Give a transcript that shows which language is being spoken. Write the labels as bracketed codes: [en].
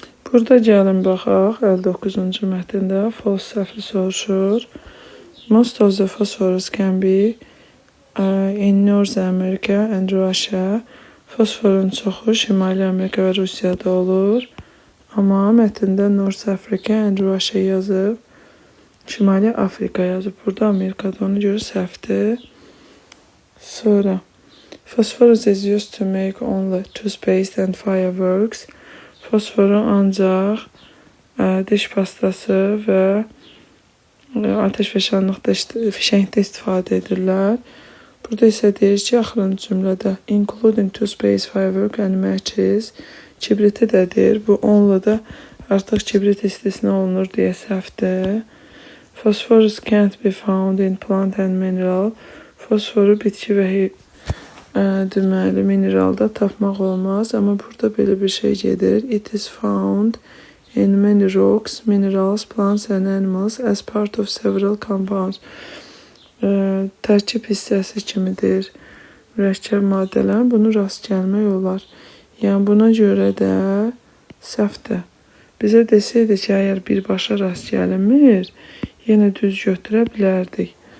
[az] Burada gəlin baxaq, 59-cu mətndə false səhvli soruşur. [en] Most of the phosphorus can be in North America and Russia. [az] Fosforun çoxu Şimali Amerika və Rusiyada olur. Amma mətndə [en] North Africa and Russia [az] yazıb. Şimali Afrika yazıb. Burada Amerikada, ona görə səhvdir. [en] Sonra phosphorus is used to make only toothpaste and fireworks. [az] Fosforu ancaq diş pastası və ateşfəşanlıqda, fişəngdə istifadə edirlər. Burada isə deyir ki, axırıncı cümlədə [en] including toothpaste, firework and matches. [az] Kibriti də deyir. Bu onunla da artıq kibrit istisna olunur deyə səhvdir. [en] Phosphorus can't be found in plant and mineral. [az] Fosforu bitki və deməli mineralda tapmaq olmaz. Amma burada belə bir şey gedir. [en] It is found in many rocks, minerals, plants and animals as part of several compounds. [az] Tərkib hissəsi kimidir. Mürəkkəb maddələr, bunu rast gəlmək olar. Yəni buna görə də səhvdir. Bizə desəydi ki, əgər birbaşa rast gəlinmir, yenə düz götürə bilərdik.